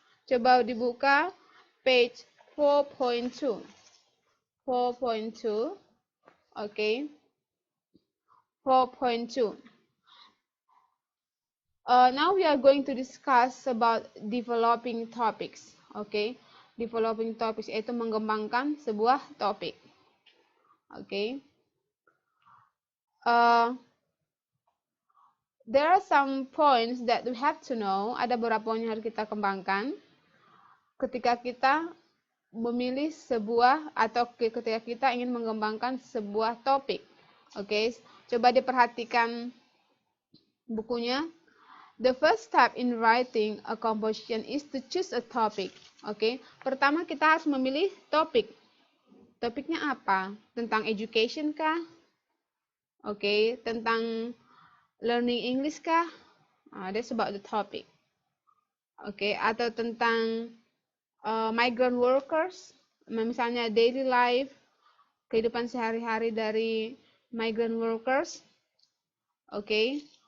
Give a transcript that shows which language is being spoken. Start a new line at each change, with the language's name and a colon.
Indonesian: Coba dibuka page 4.2. 4.2. Okay. 4.2.
English: Now we are going to discuss about developing topics.
Indonesian: Okay, developing topics yaitu mengembangkan sebuah topik. Okay.
English: There are some points that we have to know.
Indonesian: Ada beberapa poin yang harus kita kembangkan ketika kita memilih sebuah atau ketika kita ingin mengembangkan sebuah topik. Oke, coba diperhatikan bukunya.
English: The first step in writing a composition is to choose a topic.
Indonesian: Oke, pertama kita harus memilih topik. Topiknya apa? Tentang education kah? Oke, tentang learning English kah?
English: That's about the topic.
Indonesian: Oke, atau tentang migrant workers, misalnya daily life, kehidupan sehari-hari dari migrant workers. Oke.